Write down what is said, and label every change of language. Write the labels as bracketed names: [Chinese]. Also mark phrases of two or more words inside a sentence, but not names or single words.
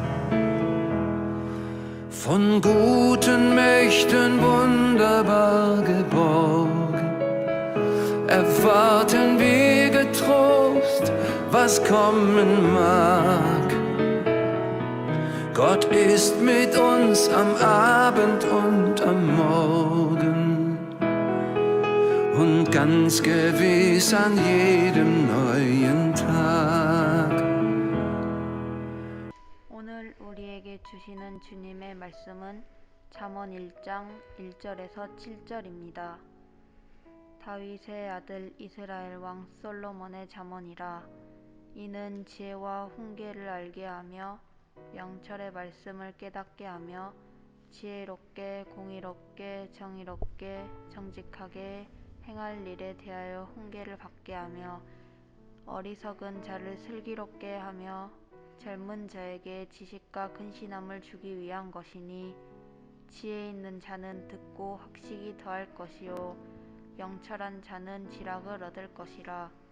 [German] Von guten Mächten wunderbar geborgen, erwarten wir getrost, was kommen mag. Gott ist mit uns am Abend und am Morgen und ganz gewiss an jedem neuen Tag. [Korean] 오늘 우리에게 주시는 주님의 말씀은 잠언 1장 1절에서 7절입니다. 다윗의 아들 이스라엘 왕 솔로몬의 잠언이라. 이는 지혜와 훈계를 알게 하며 명철의 말씀을 깨닫게 하며 지혜롭게 공의롭게 정의롭게 정직하게 행할 일에 대하여 훈계를 받게 하며 어리석은 자를 슬기롭게 하며 젊은 자에게 지식과 근신함을 주기 위한 것이니 지혜 있는 자는 듣고 학식이 더할 것이요 명철한 자는 지락을 얻을 것이라.